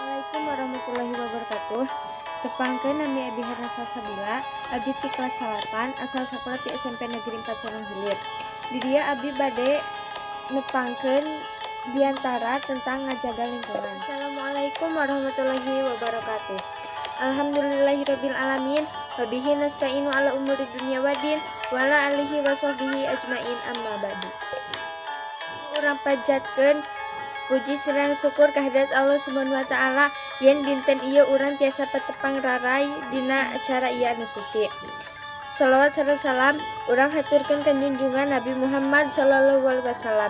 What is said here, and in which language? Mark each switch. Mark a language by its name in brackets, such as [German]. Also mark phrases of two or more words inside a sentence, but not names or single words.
[Arabic] السلام عليكم ورحمة الله وبركاته. [Sundanese] Tepangkeun nami Abi Hanasa Sabila, Abi ti kelas 8, asal sakola ti SMP Negeri 4 Sorong Hilir. Di dia Abi bade nepangkeun diantara tentang ngajaga lingkungan. [Arabic] السلام عليكم ورحمة الله وبركاته. الحمد لله رب العالمين، وبه نستعين على أمور الدنيا والدين، وعلى آله وصحبه أجمعين، أما بعد. [Sundanese] Urang pajatkeun puji serang syukur kehadirat Allah [Arabic] سبحانه وتعالى [Sundanese] yen dinten ieu urang tiasa patepang rarai dina acara ieu anu suci. Shalawat sareng salam urang haturkeun ka junjungan Nabi Muhammad [Arabic] صلى الله عليه وسلم.